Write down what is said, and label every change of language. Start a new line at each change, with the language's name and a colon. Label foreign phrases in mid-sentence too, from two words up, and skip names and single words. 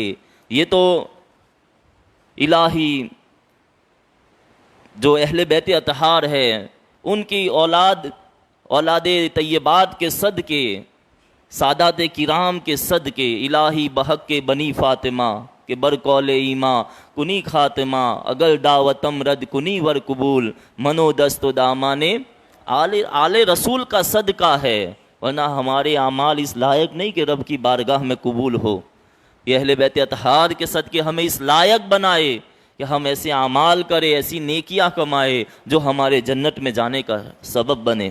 Urdu: یہ تو الہی جو اہل بیت اطہار ہے ان کی اولاد طیبات کے صدقے، سادات کرام کے صدقے، الہی
Persian: بحق کے بنی فاطمہ کہ برقول ایماں کنی خاتمہ اگر دعوتم رد کنی ور قبول منو دست و دامانے آل رسول
Urdu: کا صدقہ ہے، ورنہ ہمارے اعمال اس لائق نہیں کہ رب کی بارگاہ میں قبول ہو۔ یہ اہل بیت اطہار کے صدقے ہمیں اس لائق بنائے کہ ہم ایسے اعمال کریں، ایسی نیکیاں کمائے جو ہمارے جنت میں جانے کا سبب بنے۔